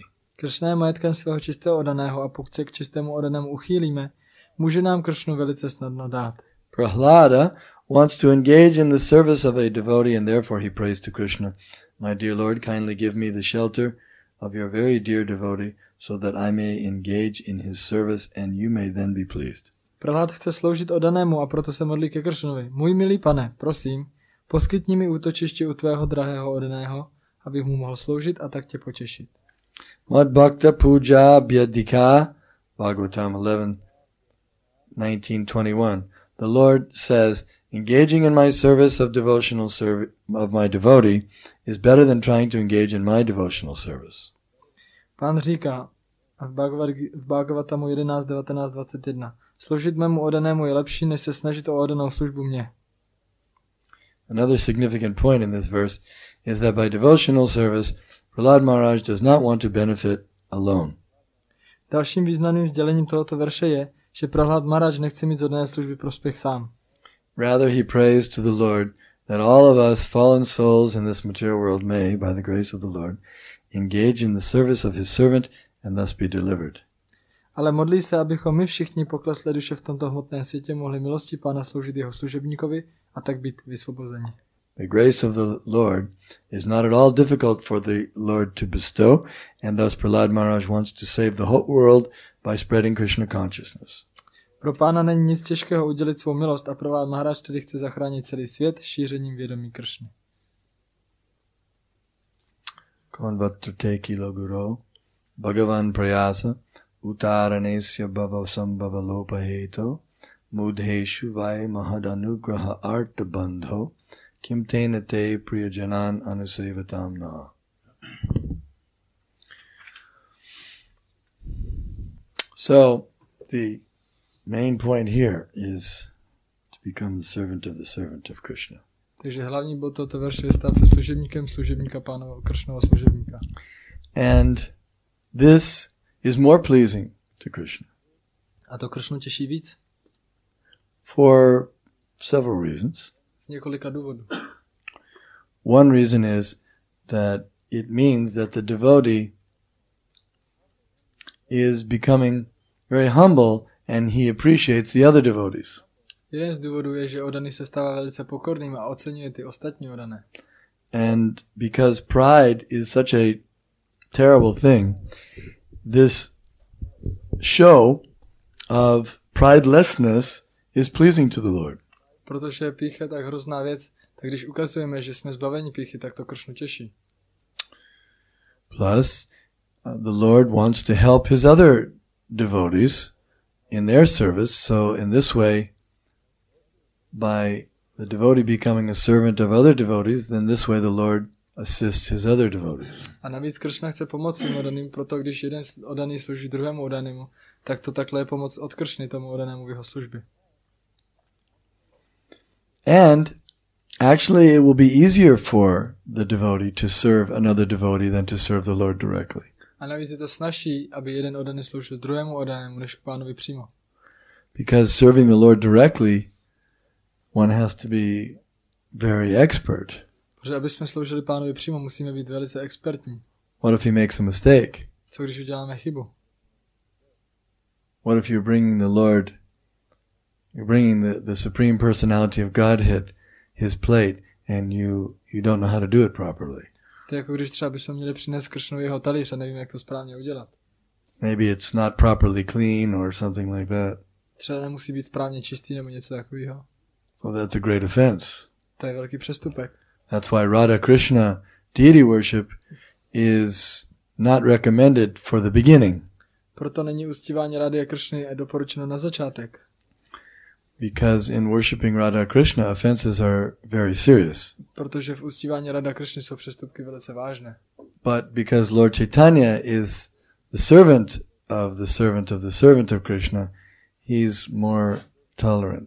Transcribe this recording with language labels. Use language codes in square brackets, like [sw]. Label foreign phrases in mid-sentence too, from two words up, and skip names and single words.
[cs] Krishna je majetkem svého čistého oddaného a pokud se k čistému oddanému uchýlíme, může nám Krishnu velice snadno dát. [en] Prahlada wants to engage in the service of a devotee and therefore he prays to Krishna, my dear Lord, kindly give me the shelter of your very dear devotee so that I may engage in his service and you may then be pleased. [cs] Prahlad chce sloužit oddanému a proto se modlí ke Kršnovi. Můj milý Pane, prosím, Poskytni mi útočiště u tvého drahého oddaného, abych mu mohl sloužit a tak tě potěšit. [sa] Mad bhakta puja bhyadika, Bhagavatam 19:21. [en] The Lord says, engaging in my service of devotional of my devotee is better than trying to engage in my devotional service. [cs] Pán říká v Bhagavatamu 11:19-21. Sloužit mému oddanému je lepší, než se snažit o oddanou službu mě. [en] Another significant point in this verse is that by devotional service, Prahlad Maharaj does not want to benefit alone. [cs] Dalším významným sdělením tohoto verše je, že Prahlad Maharaj nechce mít z oddané služby prospěch sám. [en] Rather, he prays to the Lord that all of us fallen souls in this material world may, by the grace of the Lord, engage in the service of his servant and thus be delivered. [cs] Ale modlí se, abychom my všichni pokleslé duše v tomto hmotném světě mohli milosti Pána sloužit jeho služebníkovi a tak být vysvobozeni. [en] The grace of the Lord is not at all difficult for the Lord to bestow, and thus Prahlad Maharaj wants to save the whole world by spreading Krishna consciousness. [cs] Pro Pána není nic těžkého udělit svou milost a Prahlad Maharaj tedy chce zachránit celý svět šířením vědomí Kršny. [sa] Konvatrte kilo guru, Bhagavan prayasa, utaranesya bhava sambhava lopaheto, mudheshu vai mahadanugraha arta bandho, kim tena te priyajanan anusevatam na. [en] So, the main point here is to become the servant of Krishna. [cs] Takže hlavní bod tohoto verše je stát se služebníkem služebníka Pánova Kršnova služebníka. [en] And this is more pleasing to Krishna. [cs] A to Kršnu těší víc? [en] For several reasons. [cs] Z několika důvodů. [en] One reason is that it means that the devotee is becoming very humble and he appreciates the other devotees. [cs] Jeden z důvodů je, že oddaný se stává velice pokorným a oceňuje ty ostatní oddané. [en] And because pride is such a terrible thing, this show of pridelessness is pleasing to the Lord. [cs] Protože pýcha je tak hrozná věc, tak když ukazujeme, že jsme zbaveni pýchy, tak to Kršnu těší. [en] Plus, the Lord wants to help his other devotees in their service, so in this way, by the devotee becoming a servant of other devotees, then this way the Lord assists his other devotees. [cs] A navíc Kršna chce pomoct svým oddaným, proto když jeden oddaný slouží druhému oddanému, tak to takhle je pomoc od Kršny tomu oddanému v jeho službě. [en] And actually it will be easier for the devotee to serve another devotee than to serve the Lord directly. [cs] A navíc je to snazší, aby jeden oddaný sloužil druhému oddanému, než k Pánovi přímo. [en] Because serving the Lord directly, one has to be very expert. [cs] Protože aby jsme sloužili Pánovi přímo, musíme být velice expertní. [en] What if he makes a mistake? [cs] Co když uděláme chybu? [en] What if you're bringing the Supreme Personality of Godhead, his plate, and you don't know how to do it properly? [cs] To je jako když třeba bychom měli přinést Kršnu jeho talíř a nevíme, jak to správně udělat. [en] Maybe it's not properly clean or something like that. [cs] Třeba nemusí být správně čistý nebo něco takového. [en] So that's a great offense. [cs] To je velký přestupek. [en] That's why Radha Krishna deity worship is not recommended for the beginning. [cs] Proto není uctívání Radhy a Kršny doporučeno na začátek. [en] Because in worshiping Radha Krishna, offenses are very serious. [cs] Protože v uctívání Radha Kršny jsou přestupky velice vážné. [en] But because Lord Chaitanya is the servant of the servant of the servant of Krishna, he's more tolerant.